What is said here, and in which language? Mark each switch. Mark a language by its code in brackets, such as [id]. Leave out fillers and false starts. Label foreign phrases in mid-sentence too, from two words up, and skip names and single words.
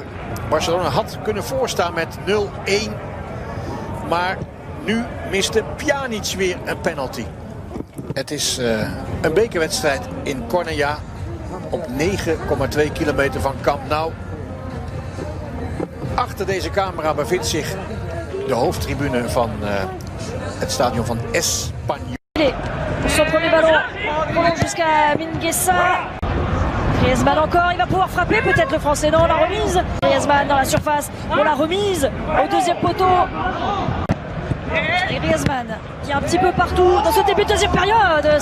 [nl] Barcelona had kunnen voorstaan met 0-1. Maar nu miste Pjanic weer een penalty. Het is een bekerwedstrijd in Cornellà. Op 9,2 kilometer van Camp Nou. Achter deze camera bevindt zich de hoofdtribune van het stadion van Espanyol. [fr] Son premier ballon prolonge jusqu'à Mingueza. Griezmann encore, il va pouvoir frapper peut-être le français. Non, la remise. Griezmann dans la surface pour la remise au deuxième poteau. Et Griezmann qui est un petit peu partout dans ce début de deuxième période.